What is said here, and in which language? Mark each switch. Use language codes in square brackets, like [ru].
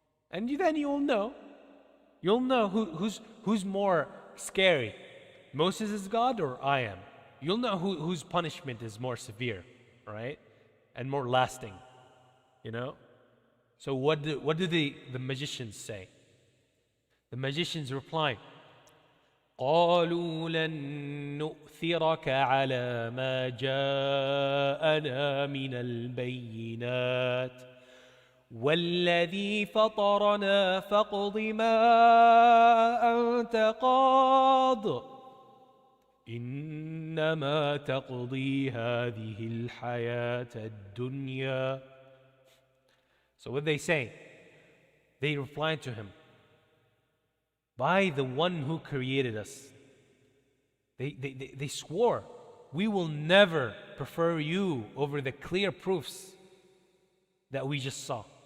[en] And then you'll know who's more scary. Moses is God or I am. You'll know whose punishment is more severe, right? And more lasting, you know? So what do the magicians say? The magicians reply, [ar] قالوا لن نؤثرك على ما جاءنا من البينات والذي فطرنا فاقض ما أنت قاض إنما تقضي هذه الحياة الدنيا. [en] So what they say? They replied to him, by the one who created us. They swore, we will never prefer you over the clear proofs that we just saw.